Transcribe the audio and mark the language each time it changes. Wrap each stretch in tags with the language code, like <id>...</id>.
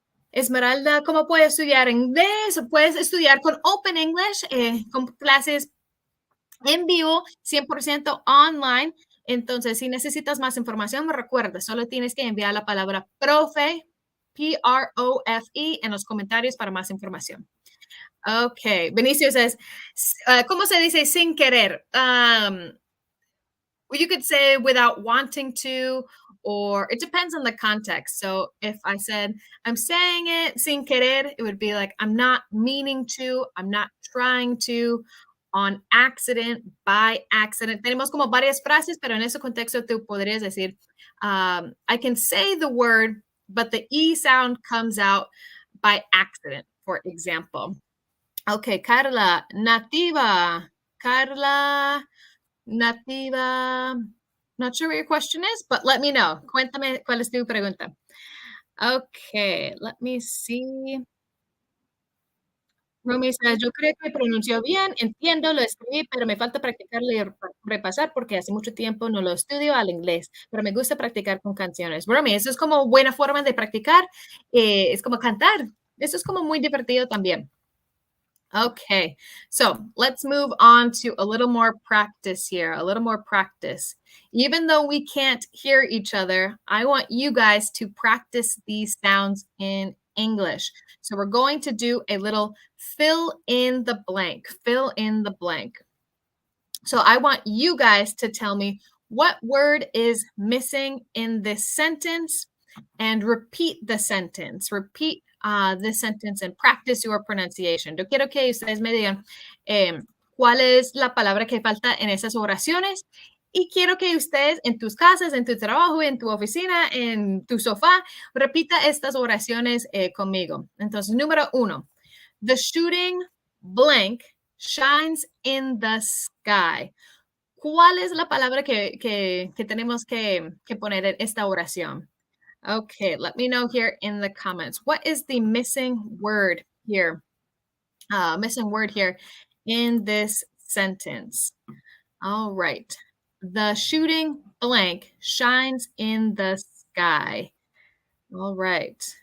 <es>Esmeralda, ¿cómo puedes estudiar inglés? Puedes estudiar con Open English, con clases en vivo, 100% online. Entonces, si necesitas más información, me recuerda, solo tienes que enviar la palabra profe, Profe, en los comentarios para más información. Ok, Benicio es, ¿cómo se dice sin querer?</es> <en>Well, you could say without wanting to, or it depends on the context. So if I said, I'm saying it</en> <es>sin querer,</es> <en>it would be like, I'm not meaning to, I'm not trying to, on accident, by accident.</en> <es>Tenemos como varias frases, pero en ese contexto tú podrías decir,</es> <en>I can say the word, but the E sound comes out by accident,</en> <es>for example.</es> <en>Okay, Carla, nativa. Carla, nativa. Not sure what your question is, but let me know.</en> <es>Cuéntame cuál es tu pregunta.</es> <en>Okay, let me see.</en> <es>Rumi says, yo creo que pronunció bien, entiendo, lo escribí, pero me falta practicarlo y repasar porque hace mucho tiempo no lo estudio al inglés, pero me gusta practicar con canciones. Rumi, eso es como buena forma de practicar, es como cantar, eso es como muy divertido también.</es> <en>Okay, so let's move on to a little more practice here, a little more practice. Even though we can't hear each other, I want you guys to practice these sounds in English. So we're going to do a little fill in the blank, fill in the blank. So I want you guys to tell me what word is missing in this sentence and repeat the sentence. Repeat this sentence and practice your pronunciation.</en> <es>Yo quiero que ustedes me digan cuál es la palabra que falta en esas oraciones y quiero que ustedes en tus casas, en tu trabajo, en tu oficina, en tu sofá, repita estas oraciones conmigo. Entonces, número 1,</es> <en>the shooting blank shines in the sky.</en> <es>¿Cuál es la palabra que tenemos que poner en esta oración?</es> <en>Okay, let me know here in the comments. What is the missing word here? Missing word here in this sentence. All right. The shooting blank shines in the sky. All right.</en>